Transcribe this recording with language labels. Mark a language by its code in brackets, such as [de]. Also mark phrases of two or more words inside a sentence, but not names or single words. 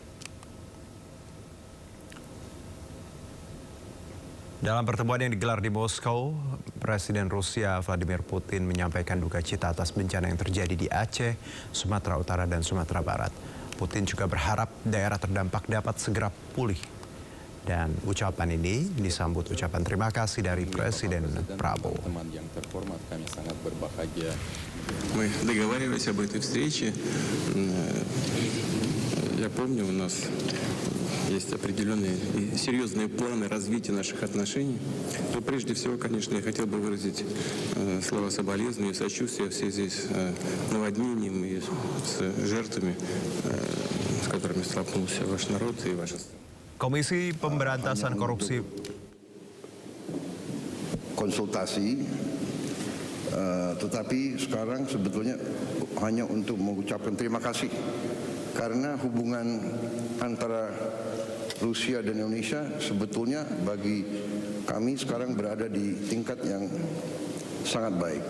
[id] Dalam pertemuan yang digelar di Moskow, Presiden Rusia Vladimir Putin menyampaikan duka cita atas bencana yang terjadi di Aceh, Sumatera Utara, dan Sumatera Barat. Putin juga berharap daerah terdampak dapat segera pulih. Dan ucapan ini disambut ucapan terima kasih dari Presiden Prabowo. Teman yang terhormat, kami sangat berbahagia. [ru] Мы договаривались об этой встрече. Я помню, у нас есть определенные и серьезные планы развития наших отношений. Но прежде всего, конечно, я хотел бы выразить слова соболезнования и сочувствия в связи с наводнением и с жертвами, с которыми столкнулся ваш народ и ваша страна. [id] Komisi Pemberantasan Korupsi konsultasi, tetapi sekarang sebetulnya hanya untuk mengucapkan terima kasih karena hubungan antara Rusia dan Indonesia sebetulnya bagi kami sekarang berada di tingkat yang sangat baik.